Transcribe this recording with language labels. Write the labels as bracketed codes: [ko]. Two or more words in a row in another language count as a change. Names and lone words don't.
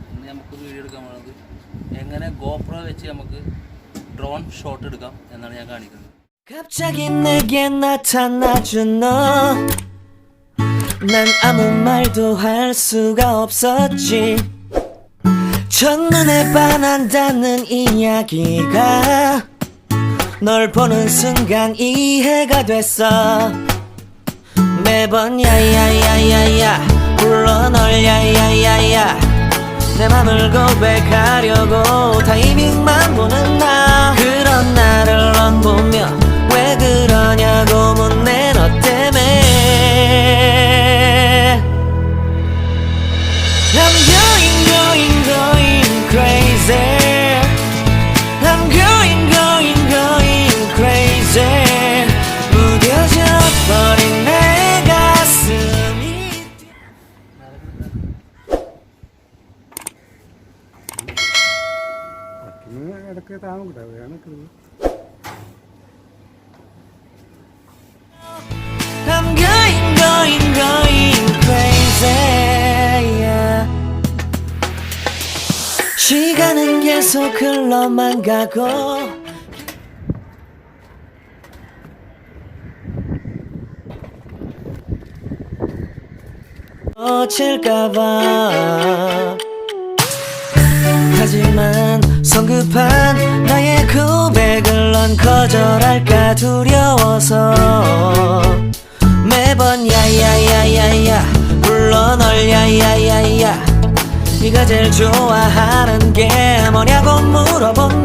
[ml] നമുക്ക് വീഡിയോ എടുക്കാൻ പോകുന്നത് എങ്ങനെ GoPro വെച്ച് നമുക്ക് [en] drone shot [ml] എടുക്കാം എന്നാണ് ഞാൻ കാണിക്കുന്നത്. [ko] 갑자기 내게 나타나준 너, 난 아무 말도 할 수가 없었지. 첫눈에 반한다는 이야기가 널 보는 순간 이해가 됐어. 매번 야야야야야 불러 널 야야야야 내 맘을 고백하려고 타이밍만 보는 나. 그런 나를 넌 보며 왜 그러냐고 묻네 너 때문에. [en] I'm going crazy. I'm going crazy. [ko] 무뎌져 버린 내 가슴이. [ml] ഇടയ്ക്ക് താങ്ങും കൂടെ വേണം. [en] I'm going crazy. Yeah. [ko] 시간은 계속 흘러만 가고 놓칠까봐. 하지만 성급한 나의 고백을 넌 거절할까 두려워서 매번 야야야야야 불러 널 야야야야 네가 제일 좋아하는 게 뭐냐고 물어본 나.